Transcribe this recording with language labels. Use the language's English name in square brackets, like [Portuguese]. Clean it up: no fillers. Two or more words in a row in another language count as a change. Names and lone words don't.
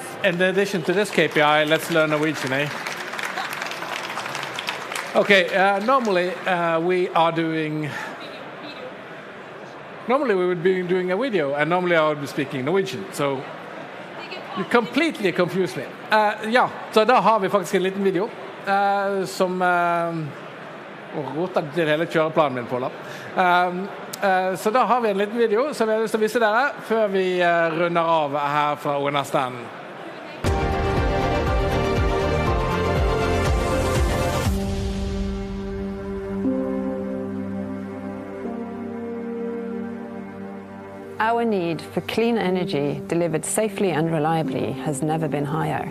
[English] In addition to this KPI, let's learn Norwegian, eh? Okay, normally we would be doing a video, and normally I would be speaking Norwegian. So you completely confused me. [Norwegian] Ja, så da har vi faktisk en liten video som roter til hele kjøreplanen min på. Så da har vi en liten video som jeg har lyst til å vise dere før vi runder av her fra ONS-standen. [English] Our need for clean energy delivered safely and reliably has never been higher.